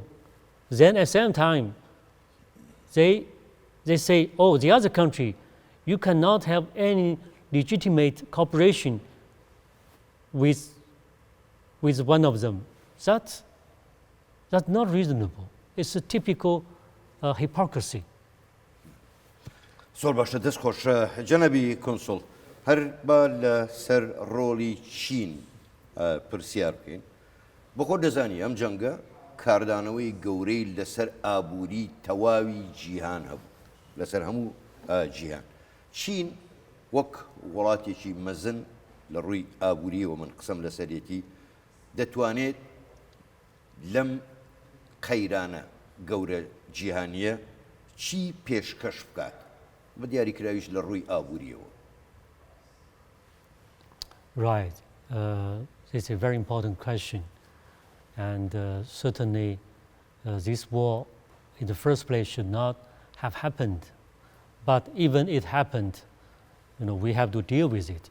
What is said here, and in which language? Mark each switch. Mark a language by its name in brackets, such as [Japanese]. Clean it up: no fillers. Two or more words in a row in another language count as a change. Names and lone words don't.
[English] Then at the same time, they say, oh, the other country, you cannot have any legitimate cooperation with one of them. That's not reasonable. It's a typical hypocrisy. [Central Kurdish] زۆر باشە دەستخۆش جەنەبی کۆنسڵ هەر با لەسەر ڕۆڵی چین پرسیار بکەین بۆ خۆ دەزانی ئەم جەنگە کاردانەوەی گەورەی لەسەر ئابووری تەواوی جیهان هەبوو لەسەر هەموو جیهان چین وەک وڵاتێکی مەزن لە ڕووی ئابووریەوە من قسەم لەسەرێتی دەتوانێت لەم قەیرانە گەورە جیهانیە چی پێشکەش بکات بە دیاریکراویش لە ڕووی ئابووریەوە [English] Right. This is a very important question. And certainly this war in the first place should not have happened. But even it happened, we have to deal with it.